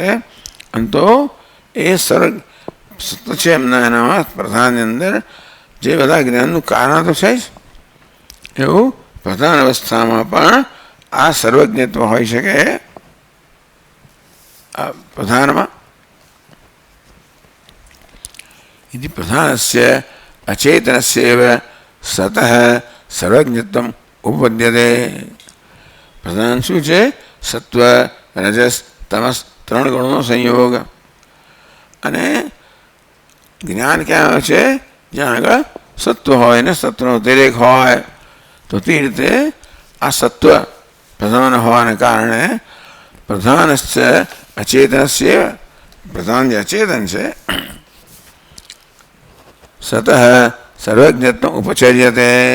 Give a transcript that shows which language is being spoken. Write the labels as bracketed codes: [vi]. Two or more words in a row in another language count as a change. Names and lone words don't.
[gu] અને તો એ સર્વ સત્વ છે એમના એનામાં પ્રધાનની અંદર જે બધા જ્ઞાનનું કારણ તો છે જ એવું પ્રધાન અવસ્થામાં પણ આ સર્વજ્ઞત્વ હોઈ શકે આ પ્રધાનમાં. [sa] इति प्रधानस्य अचेतनस्यैव सतः सर्वज्ञत्वम उपपद्यते. [gu] प्रधान શું છે? સત્વ રજસ તમસ ત્રણ ગુણોનો સંયોગ. અને જ્ઞાન ક્યાં આવે છે? જ્યાં આગળ સત્વ હોય ને સત્વનો અતિરેક હોય. તો તે રીતે આ સત્વ પ્રધાન હોવાને કારણે [sa] प्रधानस्य अचेतनस्य [gu] પ્રધાન જે અચેતન છે [sa] सतः सर्वज्ञत्व उपचर्यते.